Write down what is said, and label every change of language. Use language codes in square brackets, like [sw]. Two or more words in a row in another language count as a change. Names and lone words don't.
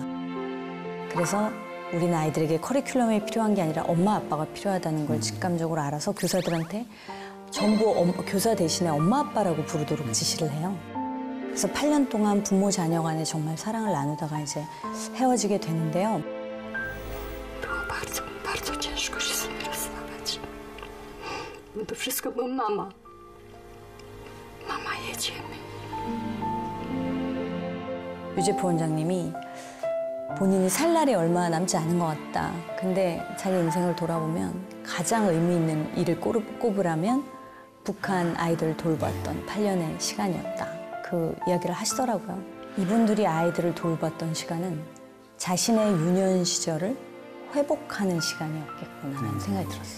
[ko] 그래서 우리는 아이들에게 커리큘럼이 필요한 게 아니라 엄마 아빠가 필요하다는 걸 직감적으로 알아서 교사들한테 전부 교사 대신에 엄마 아빠라고 부르도록 지시를 해요. 그래서 8년 동안 부모 자녀 간에 정말 사랑을 나누다가 이제 헤어지게 되는데요. [pl] bardzo ciężko się z nim rozstawać. No to wszystko, bo mama jedziemy. [ko] 유재포 원장님이 본인이 살 날이 얼마 남지 않은 것 같다. 근데 자기 인생을 돌아보면 가장 의미 있는 일을 꼽으라면 북한 아이들을 돌봤던 8년의 시간이었다. 그 이야기를 하시더라고요. 이분들이 아이들을 돌봤던 시간은 자신의 유년 시절을 회복하는 시간이었겠구나라는 생각이 들었어요.